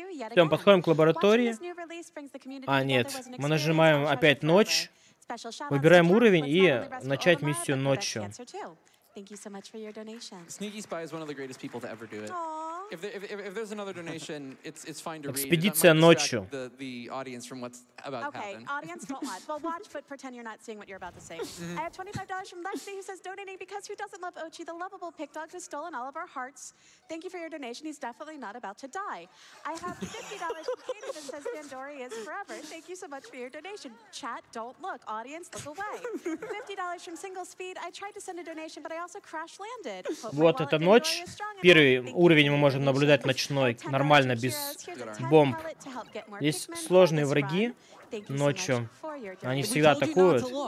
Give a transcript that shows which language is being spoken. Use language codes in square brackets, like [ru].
[ru] Все, мы подходим к лаборатории. Нет, мы нажимаем опять «Ночь», выбираем уровень и начать миссию ночью. [en] Thank you so much for your donation. Sneaky Spy is one of the greatest people to ever do it. If there's another donation, it's fine to read. [ru] Экспедиция ночью. [en] The audience from what's about to happen. Okay, audience, don't watch. Well, watch, but pretend you're not seeing what you're about to say. I have $25 from Lexi, who says, donating because who doesn't love Ochi, the lovable pig dog who's stolen all of our hearts. Thank you for your donation. He's definitely not about to die. I have $50 from Katie that says Dandori is forever. Thank you so much for your donation. Chat, don't look. Audience, look away. $50 from Single Speed. I tried to send a donation, but I also crash-landed. [ru] Вот эта ночь. Первый уровень мы можем наблюдать ночной, нормально, без бомб. Есть сложные враги ночью. Они всегда атакуют.